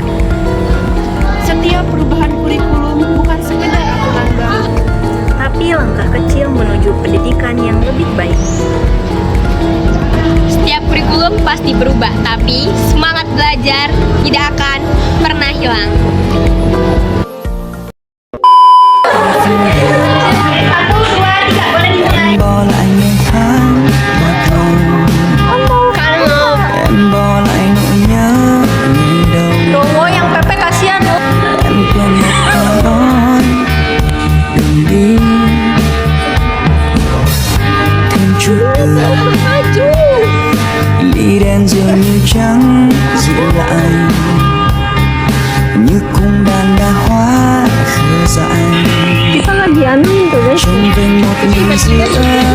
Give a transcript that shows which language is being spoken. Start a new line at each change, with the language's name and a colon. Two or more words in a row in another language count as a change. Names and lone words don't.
Indonesian: Setiap perubahan kurikulum bukan sekedar aturan baru, Tapi langkah kecil menuju pendidikan yang lebih baik. Setiap kurikulum pasti berubah, tapi semangat belajar tidak akan pernah hilang.
Vietnamese: Em bỏ lại ngày tháng bạc màu. Em bỏ lại nỗi nhớ ngày đầu.
Indonesian: Yang Pepe kasihan loh.
Vietnamese: Em quên một câu nói đừng đi. Thêm chút nữa ly đen dường như trắng dịu lại như cung đàn đa hoa khờ dại.
Indonesian: kita lagi anu tuh guys.
Vietnamese: Trông về một niềm dịu